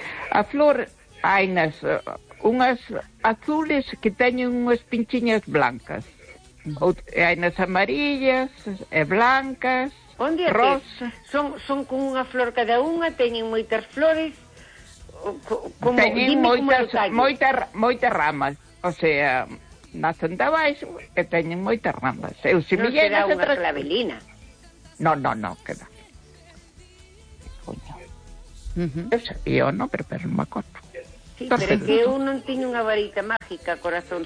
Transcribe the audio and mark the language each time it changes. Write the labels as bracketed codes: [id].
[es] A flor hay unas azules que tienen unas pinchiñas blancas. Hay unas amarillas, blancas, rosas. Son con una flor cada una, tienen muchas flores. [gl] Teñen moitas ramas, o sea, nacen de baixo e teñen moitas ramas. Eu, se non será unha clavelina. No, queda. Eu sabía o nombre, pero non me acordo. Sí, pero é que eu non teño unha varita mágica, corazón.